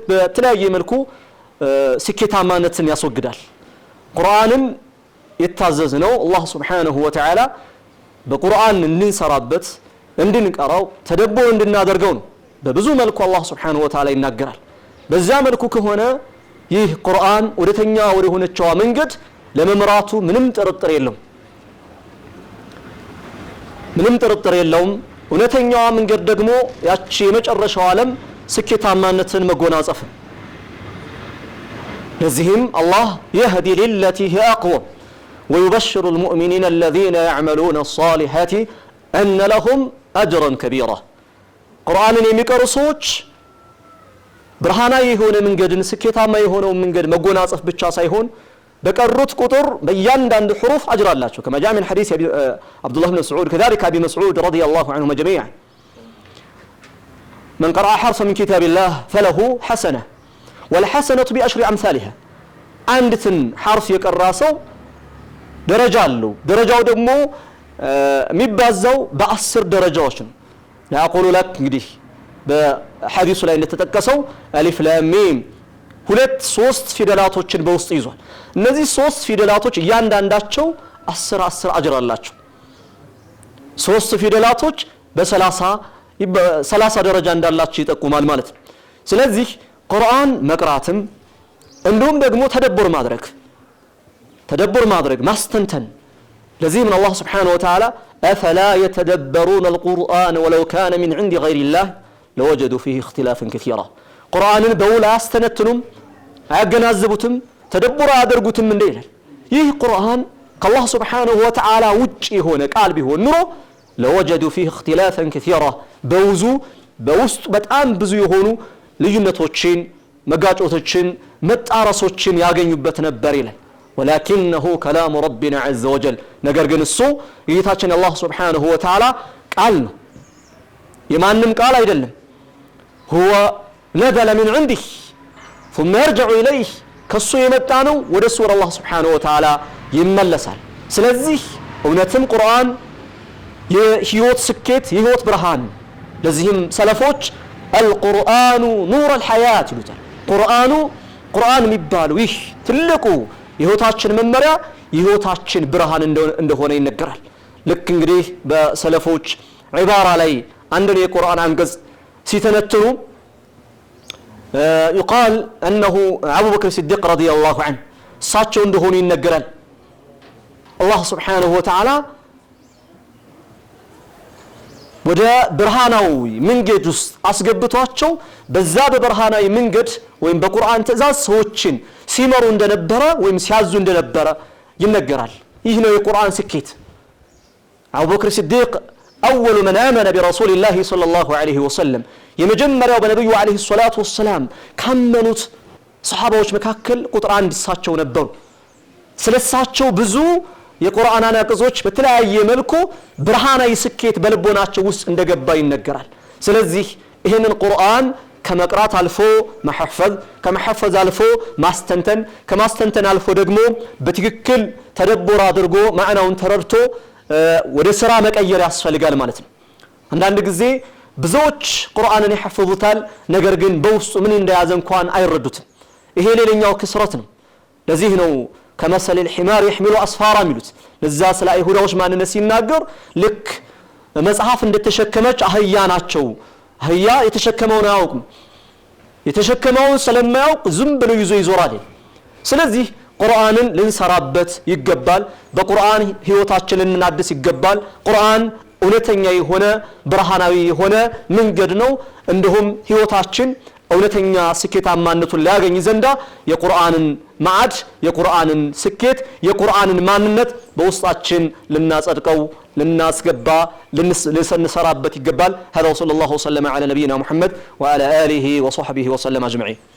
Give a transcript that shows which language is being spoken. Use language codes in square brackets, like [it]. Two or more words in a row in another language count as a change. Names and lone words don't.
[am] በተለያየ መልኩ ስኬታማነትን ያስወግዳል። ቁርአንን የታዘዝነው አላህ [ar] سبحانه وتعالى [am] በቁርአን እንድንሰራበት እንድንቀራው ተደብሮ እንድናደርገው ነው። በብዙ መልኩ አላህ [ar] سبحانه وتعالى [am] ይናገራል። በዛ መልኩ ከሆነ ይህ ቁርአን ወደተኛ ወደ ሆነችው መንገድ ለመምራቱ ምንም ጥርጥር የለውም። እውነተኛው መንገድ ደግሞ ያቺ የመጨረሻው ዓለም ስኬታማነትን መጎናጸፍ። ለዚህም አላህ [ar] يهدي للتي هي أقوم ويبشر المؤمنين الذين يعملون الصالحات أن لهم أجرا كبيرا. [am] ቁርአንን የሚቀሩ ሰዎች ብርሃናዊ የሆነ መንገድን ስኬታማ የሆነው መንገድ መጎናጸፍ ብቻ ሳይሆን በቀሩት ቁጥር በእያንዳንዱ [ar] حروف أجر [am] አላቸው። [ar] كما جاء من حديث عبد الله بن مسعود كذلك أبي مسعود رضي الله عنهم جميعا من قرأ حرفا من كتاب الله فله حسنة والحسنة بأشر أمثالها. [am] አንድትን حرف የቀራ ሰው ደረጃ አለው። ደረጃው ደግሞ የሚባዛው በ10 ደረጃዎች ነው። [ar] لا أقول لك [am] እንግዲህ በሐዲሱ ላይ እንደተጠቀሰው አሊፍ ላም ሚም ሁለት ሶስት ፊደላቶችን በውስጥ ይዟል። እነዚህ ሶስት ፊደላቶች እያንዳንዳቸው 10 አጅር አላቸው። ሶስት ፊደላቶች በ30 ደረጃ እንዳላቸው ይጠቁማል ማለት ነው። ስለዚህ ቁርአን መቅራትም እንዲሁም ደግሞ ተደብር ማድረግ ማስተንተን። ለዚህ ምን አላህ [ar] سبحانه وتعالى أفلا يتدبرون القرآن ولو كان من عند غير الله لوجدوا فيه اختلافا كثيرا. [am] ቁርአንን በውል አስተነትኑም አያገናዝቡትም ተደብሮ አድርጉትም እንደ ይላል። ይህ ቁርአን ከአላህ [ar] سبحانه وتعالى [am] ውጪ የሆነ ቃል ቢሆን ኑሮ [ar] لوجدوا فيه اختلافا كثيرا [am] በውስጡ በጣም ብዙ የሆኑ ልዩነቶችን መጋጮቶችን መጣረሶችን ያገኙበት ነበር ይላል። [ar] ولكنه كلام ربنا عز وجل [am] ነገር ግን እሱ ጌታችን አላህ [ar] سبحانه وتعالى [am] ቃል ነው፣ የማንም ቃል አይደለም። [ar] هو نزل من عنده ثم يرجع [am] إليه ከሱ የመጣ ነው፣ ወደሱ ወደ አላህ [ar] سبحانه وتعالى [am] ይመለሳል። ስለዚህ እውነትም ቁርአን የህይወት ስኬት የህይወት ብርሃን። ለዚህም ሰለፎች [ar] القرآن نور الحياة [am] ይሉታል። ቁርአን የሚባለው ይህ ትልቁ የህይወታችን መመሪያ የህይወታችን ብርሃን እንደሆነ ይነገራል። ልክ እንግዲህ በሰለፎች ዒባራ ላይ አንድ የቁርአን አንቀጽ ሲተነትኑ [ar] يقال أنه أبو بكر الصديق رضي الله عنه [am] እሳቸው እንደሆኑ ይነገራል። አላህ [ar] سبحانه وتعالى [am] ወደ ብርሃናዊ መንገድ ውስጥ አስገብቷቸው በዛ በብርሃናዊ መንገድ ወይም በቁርአን ትእዛዝ ሰዎችን ሲመሩ እንደነበረ ወይም ሲያዙ እንደነበረ ይነገራል። ይህ ነው የቁርአን ስኬት። አቡበክር ሲዲቅ [ar] أول من آمن برسول الله صلى الله عليه وسلم يمجمّر وبنبيه عليه الصلاة والسلام كمنوت [am] ሰሃባዎች መካከል ቁጥር 1 እሳቸው ነበሩ ስለሳቸው ብዙ የቁርአን አናቅጾች በተለያየ መልኩ ብርሃናዊ ስኬት በልቦናቸው ውስጥ እንደገባ ይነገራል ስለዚህ ይሄንን ቁርአን ከመቅራት አልፎ መሐፈዝ ከመሐፈዝ አልፎ ማስተንተን ከማስተንተን አልፎ ደግሞ በትክክል ተደብሮ አድርጎ ማዕናውን ተረድቶ ወደ ስራ መቀየር ያስፈልጋል ማለት ነው አንዳንድ ጊዜ ብዙዎች ቁርአንን ይሐፈዙታል ነገር ግን በውስጡ ምን እንደያዘ እንኳን አይረዱትም ይሄ ሌላኛው ክስረት ነው ለዚህ ነው ከመሰለ [ar] الحمار يحمل اسفارا [am] ሚሉት ለዛ ስለ አይሁዳዎች ማንነት ሲናገር ልክ መጽሐፍ እንደተሸከመች አህያ ናቸው አህያ የተሸከመውን አያውቅም የተሸከመውን ስለማያውቅ ዝም ብሎ ይዞ ይዞራል ስለዚህ ቁርአንን ልንሰራበት ይገባል በቁርአን ህይወታችንን ልናድስ ይገባል ቁርአን እውነተኛ የሆነ ብርሃናዊ የሆነ መንገድ ነው እንደሁም ህይወታችን እውነተኛ ስኬታማነቱን ሊያገኝ ዘንዳ የቁርአንን ማዕድ የቁርአንን ስኬት የቁርአንን ማንነት በውስጣችን ልናጸድቀው ልናስገባ ልንሰራበት ይገባል [ar] هذا صلى الله وسلم على نبينا محمد وعلى آله وصحبه وسلم أجمعين